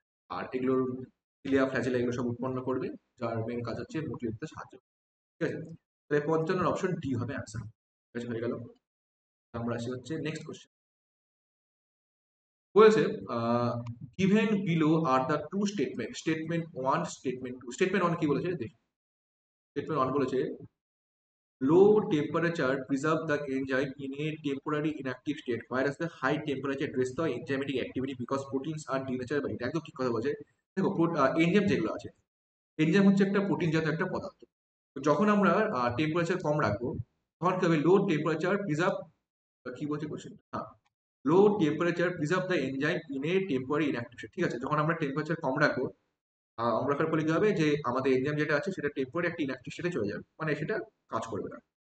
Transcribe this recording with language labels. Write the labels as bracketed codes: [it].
[bn] আর এগুলোর cilia flagella এগুলো সব উৎপন্ন করবে, যার মেন কাজ হচ্ছে মোটিলিটিতে সাহায্য। ঠিক আছে, তাহলে 55 অপশন ডি হবে অ্যান্সার। ঠিক আছে, হয়ে গেল। আমরা আসি হচ্ছে নেক্সট কোশ্চেন। বলেছে given below are the two statement, statement 1, statement 2। Statement 1 কি বলেছে দেখি। [en] statement 1 [bn] বলেছে [en] low temperature preserve the enzyme in a temporary inactive state, whereas the high temperature destroys the enzymatic activity because proteins are denatured by it. [bn] একদম ঠিক কথা বলছে। দেখো, enzyme যেগুলো আছে, এনজাইম হচ্ছে একটা প্রোটিন জাতীয় একটা পদার্থ। তো যখন আমরা টেম্পারেচার কম রাখবো তখন কি হবে? [en] Low temperature preserve, কি বলছে question, হ্যাঁ, low temperature preserve the enzyme in a temporary inactive state. [bn] ঠিক আছে, যখন আমরা টেম্পারেচার কম রাখবো আমরা রাখার ফলে কি হবে, যে আমাদের এনজাইম যেটা আছে সেটা টেম্পোরারি একটা ইনঅ্যাক্টিভ স্টেটে চলে যাবে, মানে সেটা কাজ করবে না।